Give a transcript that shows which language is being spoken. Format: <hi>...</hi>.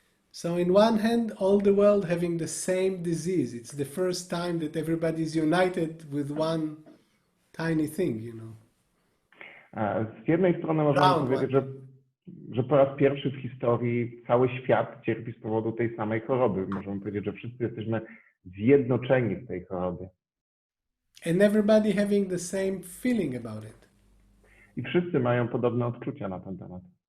<en>So in one hand, all the world having the same disease. It's the first time that everybody is united with one tiny thing,</en> <pl>Z jednej strony możemy powiedzieć, że że po raz pierwszy w historii cały świat cierpi z powodu tej samej choroby. Możemy powiedzieć, że wszyscy jesteśmy zjednoczeni w tej chorobie.</pl> <en>And everybody having the same feeling about it.</en> <pl>I wszyscy mają podobne odczucia na ten temat.</pl>